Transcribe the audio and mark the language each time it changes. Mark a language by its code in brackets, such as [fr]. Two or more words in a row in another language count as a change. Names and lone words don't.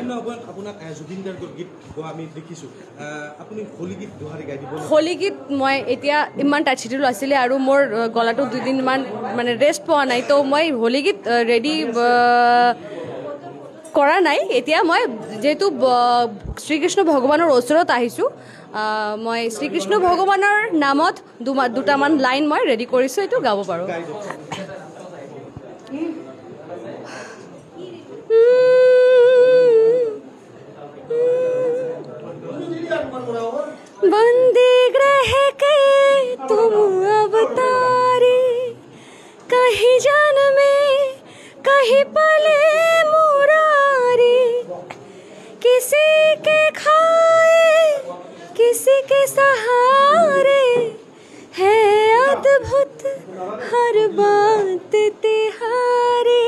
[as] হোলী গীত মই এতিয়া ইমান [en] tight schedule [as] আছিলে আৰু মোৰ গলাটো 2 দিনমান মানে ৰেষ্ট পোৱা নাই, তো মই হোলী গীত ৰেডি কৰা নাই। এতিয়া মই যেহেতু শ্ৰীকৃষ্ণ ভগৱানৰ ওচৰত আহিছোঁ, মই শ্ৰীকৃষ্ণ ভগৱানৰ নামত দুটামান লাইন মই ৰেডি কৰিছোঁ, এইটো গাব পাৰোঁ। [hi] बंदी ग्रह के तुम अवतारी, कहीं जन में कहीं पले मुरारी, किसी के खाए किसी के सहारे, है अद्भुत हर बात तिहारी।